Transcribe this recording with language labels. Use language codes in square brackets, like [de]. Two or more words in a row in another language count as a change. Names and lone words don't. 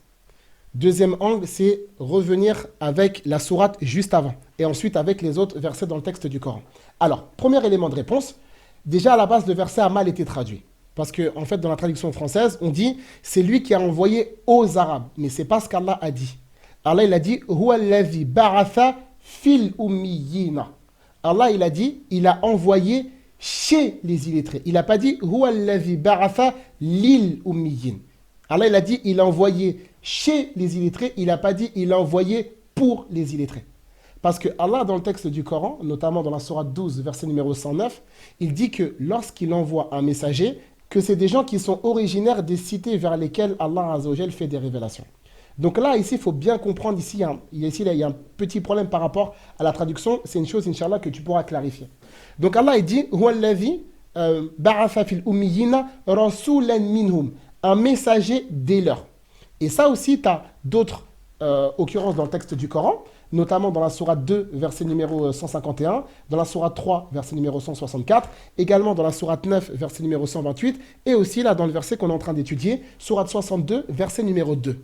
[fr] Deuxième angle, c'est revenir avec la sourate juste avant. Et ensuite avec les autres versets dans le texte du Coran. Alors, premier élément de réponse. Déjà, à la base, le verset a mal été traduit. Parce qu'en en fait, dans la traduction française, on dit « c'est lui qui a envoyé aux Arabes ». Mais ce n'est pas ce qu'Allah a dit. [ar] Allah, [fr] il a dit « [ar] هو الذي بعث في الأميين ». [fr] Allah, il a dit « il a envoyé chez les illettrés ». Il n'a pas dit « [ar] هو الذي بعث للأميين ». [fr] Allah, il a dit « il a envoyé chez les illettrés ». Il n'a pas dit « il a envoyé pour les illettrés ». Parce que Allah, dans le texte du Coran, notamment dans la sourate 12, verset numéro 109, il dit que lorsqu'il envoie un messager, que c'est des gens qui sont originaires des cités vers lesquelles Allah [ar] عز وجل [fr] fait des révélations. Donc là, ici, il faut bien comprendre, il y a un petit problème par rapport à la traduction. C'est une chose, Inch'Allah, que tu pourras clarifier. Donc Allah, il dit, [ar] هو الذي بعث في الأميين رسولا منهم, [fr] un messager des leurs. Et ça aussi, tu as d'autres occurrences dans le texte du Coran, notamment dans la sourate 2, verset numéro 151, dans la sourate 3, verset numéro 164, également dans la sourate 9, verset numéro 128, et aussi là dans le verset qu'on est en train d'étudier, sourate 62, verset numéro 2.